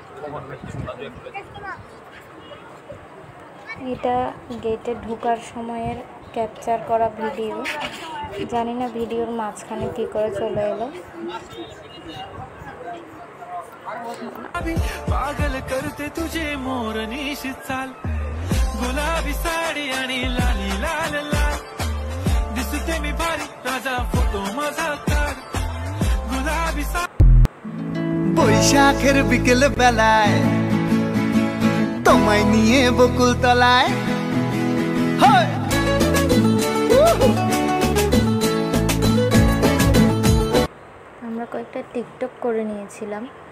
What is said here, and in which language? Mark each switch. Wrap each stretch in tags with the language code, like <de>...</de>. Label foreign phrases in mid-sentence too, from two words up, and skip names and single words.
<bn>এটা গেটে ঢোকার সময়ের ক্যাপচার করা ভিডিও। জানি না ভিডিওর মাঝখানে কি করে চলে এলো।</bn> <hi>पागल करते तुझे मोरनी चाल</hi> <mr>गुलाबी साडी आणि लाली लाल लाल दिसते मी भारी राजा फोटो माझा काढ गुलाबी</mr> <bn>বৈশাখের বিকেল বেলায় তোমায় নিয়ে বকুল তলায় আমরা কয়েকটা টিকটক করে নিয়েছিলাম।</bn>